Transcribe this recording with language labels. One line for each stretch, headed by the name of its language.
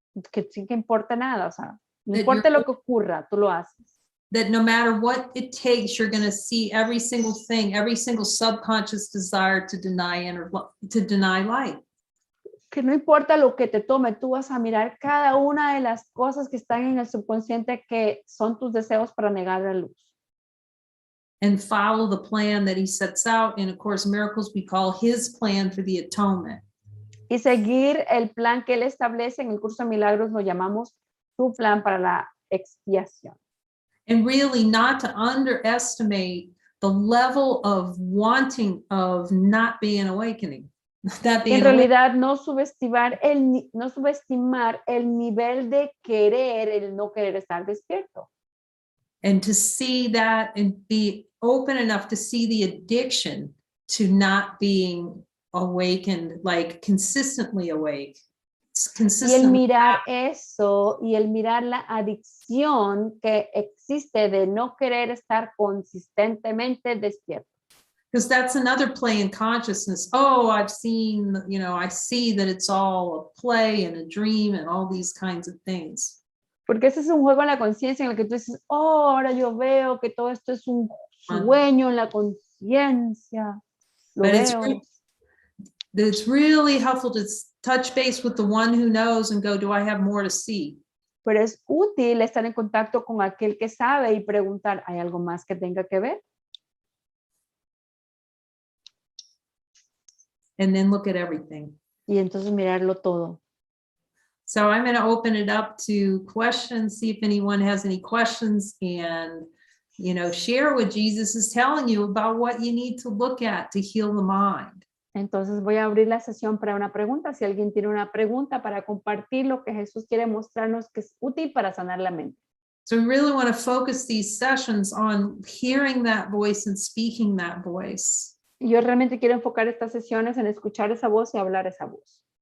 Spanish: Que sin que importa nada, o sea, no importa lo que ocurra, tú lo haces.
English: That no matter what it takes, you're going to see every single thing, every single subconscious desire to deny light.
Spanish: Que no importa lo que te tome, tú vas a mirar cada una de las cosas que están en el subconsciente que son tus deseos para negar la luz.
English: And follow the plan that he sets out. And of course, miracles we call his plan for the atonement.
Spanish: Y seguir el plan que él establece en el curso de milagros lo llamamos su plan para la expiación.
English: And really not to underestimate the level of wanting of not being awakening.
Spanish: En realidad no subestimar el nivel de querer, el no querer estar despierto.
English: And to see that and be open enough to see the addiction to not being awakened, like consistently awake.
Spanish: Y el mirar eso y el mirar la adicción que existe de no querer estar consistentemente despierto.
English: Because that's another play in consciousness. Oh, I've seen, I see that it's all a play and a dream and all these kinds of things.
Spanish: Porque ese es un juego en la conciencia en el que tú dices, oh, ahora yo veo que todo esto es un sueño en la conciencia. Lo veo.
English: It's really helpful to touch base with the one who knows and go, do I have more to see?
Spanish: Pero es útil estar en contacto con aquel que sabe y preguntar, ¿hay algo más que tenga que ver?
English: And then look at everything.
Spanish: Y entonces mirarlo todo.
English: So I'm going to open it up to questions, see if anyone has any questions, and, share what Jesus is telling you about what you need to look at to heal the mind.
Spanish: Entonces voy a abrir la sesión para una pregunta. Si alguien tiene una pregunta para compartir lo que Jesús quiere mostrarnos que es útil para sanar la mente.
English: So we really want to focus these sessions on hearing that voice and speaking that voice.
Spanish: Yo realmente quiero enfocar estas sesiones en escuchar esa voz y hablar esa voz.